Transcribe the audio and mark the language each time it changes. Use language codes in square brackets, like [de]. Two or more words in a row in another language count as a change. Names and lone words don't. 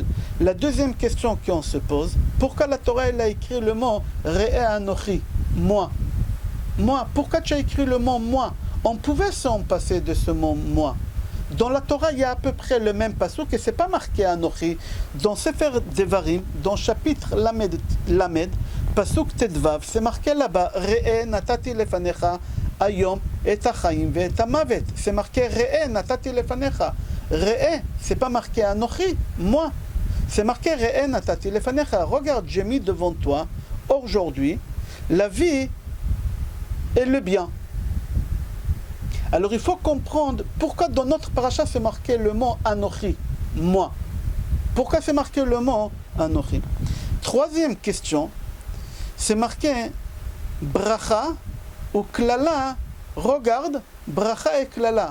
[fr] La deuxième question qu'on se pose, pourquoi la Torah elle a écrit le mot [he] ראה אנכי, [fr] moi? Moi, pourquoi tu as écrit le mot moi? On pouvait s'en passer de ce mot moi. Dans la Torah, il y a à peu près le même pasuk et c'est pas marqué Anochi. Dans Sefer Devarim, dans chapitre Lamed, pasuk Tedvav, c'est marqué là-bas [he] ראה נתתי לפניך היום את החיים ואת המות. [fr] C'est marqué [he] ראה נתתי לפניך. [fr] Re'eh, c'est pas marqué Anochi, moi. C'est marqué [he] ראה נתתי לפניך. [fr] Regarde, j'ai mis devant toi aujourd'hui la vie et le bien. Alors il faut comprendre pourquoi dans notre paracha c'est marqué le mot Anochi, moi. Pourquoi c'est marqué le mot Anochi? Troisième question, c'est marqué Bracha ou Klala, regarde, Bracha et Klala.